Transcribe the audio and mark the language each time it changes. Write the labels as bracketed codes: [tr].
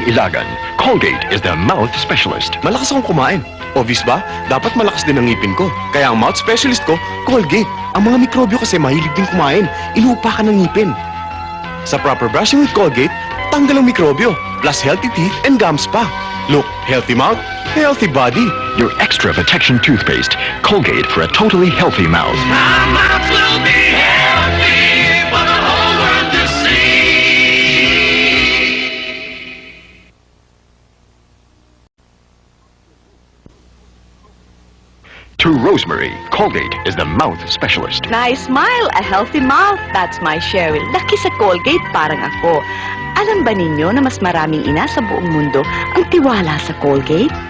[en] Ilagan, Colgate is the mouth specialist. [tl] Malakas akong kumain. Obvious ba? Dapat malakas din ang ngipin ko. Kaya ang mouth specialist ko, Colgate. Ang mga mikrobyo kasi mahilig din kumain. Inuupa ka ng ngipin. Sa [en] proper brushing with Colgate, [tl] tanggal ang mikrobyo. [en] Plus healthy teeth and gums pa. Look, healthy mouth, healthy body. Your extra protection toothpaste, Colgate for a totally healthy mouth. My mouth will be healthy for the whole world to see. To Rosemary, Colgate is the mouth specialist. Nice smile, a healthy mouth. That's my Cheryl. [tl] Laki sa Colgate, parang ako. Alam ba ninyo na mas maraming ina sa buong mundo ang tiwala sa Colgate?